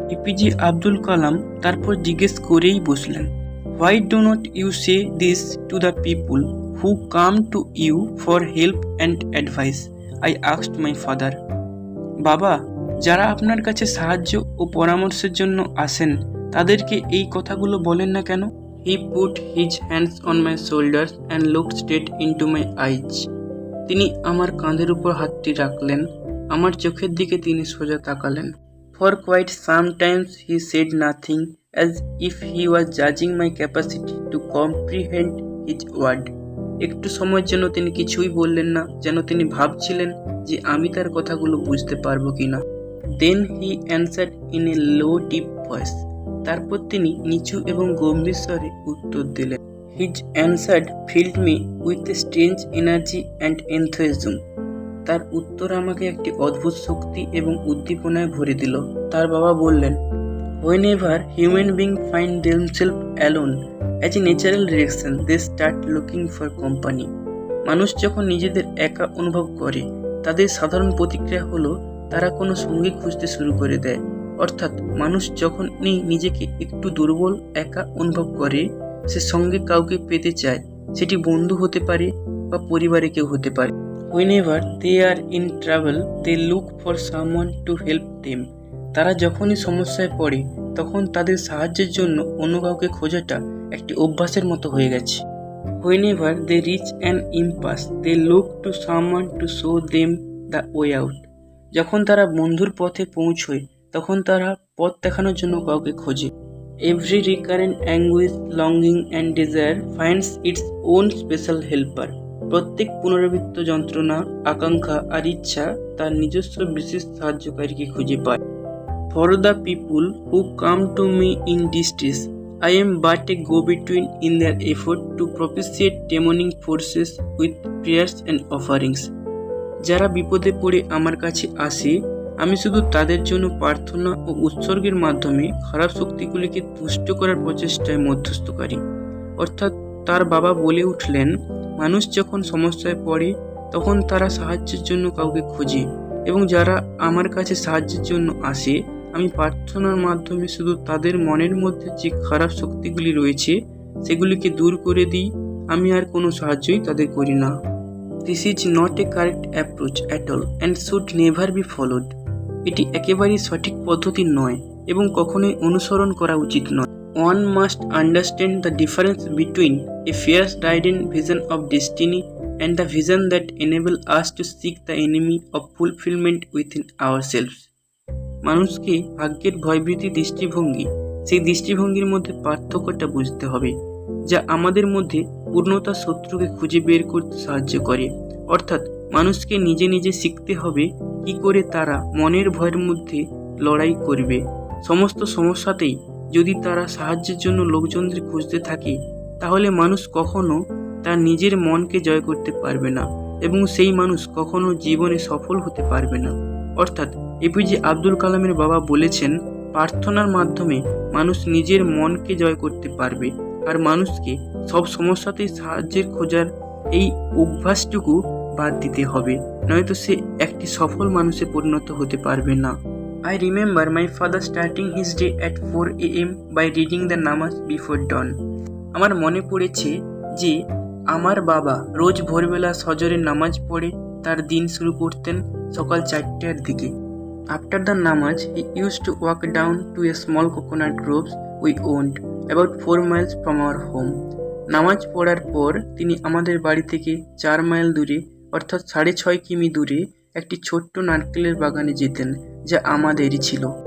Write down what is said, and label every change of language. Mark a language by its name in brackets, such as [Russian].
[English] APJ Abdul Kalam [Bangla] তারপর জিজ্ঞেস করেই বসলেন, [English] Why do not you say this to the people who come to you for help and advice? I asked my father. [Bangla] বাবা, যারা আপনার কাছে সাহায্য ও পরামর্শের জন্য আসেন তাদেরকে এই কথাগুলো বলেন না কেন? [English] He put his hands on my shoulders and looked straight into my eyes. [Bangla] তিনি আমার কাঁধের উপর হাতটি রাখলেন, আমার চোখের দিকে তিনি সোজা তাকালেন। [English] For quite some times he said nothing, as if he was judging my capacity to comprehend his word. [Bangla] একটু সময়ের জন্য তিনি কিছুই বললেন না, যেন তিনি ভাবছিলেন যে আমি তার কথাগুলো বুঝতে পারবো কিনা। [English] Then he answered in a low deep voice. [Bangla] তারপর তিনি নিচু এবং গম্ভীর স্বরে উত্তর দিলেন। [English] His answer filled me with a strange energy and enthusiasm. [Bangla] তার উত্তর আমাকে একটি অদ্ভুত শক্তি এবং উদ্দীপনায় ভরে দিল। তার বাবা বললেন, [English] Whenever human beings find themselves alone, as a natural reaction, they start looking for company. [Bangla] মানুষ যখন নিজেদের একা অনুভব করে তাদের সাধারণ প্রতিক্রিয়া হলো তারা কোনো সঙ্গী খুঁজতে শুরু করে দেয়। অর্থাৎ মানুষ যখনই নিজেকে একটু দুর্বল, একা অনুভব করে সে সঙ্গে কাউকে পেতে চায়, সেটি বন্ধু হতে পারে বা পরিবারে কেউ হতে পারে। [English] Whenever they are in trouble, they look for someone to help them. [Bangla] তারা যখনই সমস্যায় পড়ে তখন তাদের সাহায্যের জন্য অন্য কাউকে খোঁজাটা একটি অভ্যাসের মতো হয়ে গেছে। [English] Whenever they reach an impasse, they look to someone to show them the way out. [Bangla] যখন তারা বন্ধুর পথে পৌঁছয় তখন তারা পথ দেখানোর জন্য কাউকে খোঁজে। [English] Every recurrent anguish, longing and desire finds its own special helper. [Bangla] প্রত্যেক পুনরাবৃত্ত যন্ত্রণা, আকাঙ্ক্ষা আর ইচ্ছা তার নিজস্ব বিশেষ সাহায্যকারীকে খুঁজে পায়। [English] For the people who come to me in distress, I am but a go-between in their effort to propitiate demonic forces with prayers and offerings. [Bangla] যারা বিপদে পড়ে আমার কাছে আসে আমি শুধু তাদের জন্য প্রার্থনা ও উৎসর্গের মাধ্যমে খারাপ শক্তিগুলিকে তুষ্ট করার প্রচেষ্টায় মধ্যস্থকারী। অর্থাৎ তার বাবা বলে উঠলেন, মানুষ যখন সমস্যায় পড়ে তখন তারা সাহায্যের জন্য কাউকে খোঁজে এবং যারা আমার কাছে সাহায্যের জন্য আসে আমি প্রার্থনার মাধ্যমে শুধু তাদের মনের মধ্যে যে খারাপ শক্তিগুলি রয়েছে সেগুলিকে দূর করে দিই। আমি আর কোনো সাহায্যই তাদের করি না। [English] This is not a correct approach at all and should never be followed. [Bangla] এটি একেবারেই সঠিক পদ্ধতি নয় এবং কখনোই অনুসরণ করা উচিত নয়। [English] One must understand the difference between a fierce-ridden vision of destiny and the vision that enable us to seek the enemy of fulfillment within ourselves. [Bangla] মানুষকে ভাগ্যের ভয়ভীতি দৃষ্টিভঙ্গি, সেই দৃষ্টিভঙ্গির মধ্যে পার্থক্যটা বুঝতে হবে, যা আমাদের মধ্যে পূর্ণতার শত্রুকে খুঁজে বের করতে সাহায্য করে। অর্থাৎ মানুষকে নিজে নিজে শিখতে হবে কি করে তারা মনের ভয়ের মধ্যে লড়াই করবে। সমস্ত সমস্যাতেই যদি তারা সাহায্যের জন্য লোকজনদের খুঁজতে থাকে, তাহলে মানুষ কখনো তার নিজের মনকে জয় করতে পারবে না এবং সেই মানুষ কখনো জীবনে সফল হতে পারবে না। অর্থাৎ এপিজে আব্দুল কালামের বাবা বলেছেন, প্রার্থনার মাধ্যমে মানুষ নিজের মনকে জয় করতে পারবে আর মানুষকে সব সমস্যাতেই সাহায্যের খোঁজার এই অভ্যাসটুকু বাদ দিতে হবে, নয়তো সে একটি সফল মানুষে পরিণত হতে পারবে না। [English] I remember my father starting his day at 4 AM by reading the namaz before dawn. [Bangla] আমার মনে পড়েছে যে আমার বাবা রোজ ভোরবেলা ফজরের নামাজ পড়ে তার দিন শুরু করতেন সকাল 4টার দিকে। [English] After the namaz, he used to walk down to a small coconut groves we owned about 4 miles from our home. [Bangla] নামাজ পড়ার পর তিনি আমাদের বাড়ি থেকে 4 মাইল দূরে অর্থাৎ 6.5 কিমি দূরে একটি ছোট্ট নারকেলের বাগানে যেতেন, যা আমাদেরই ছিল।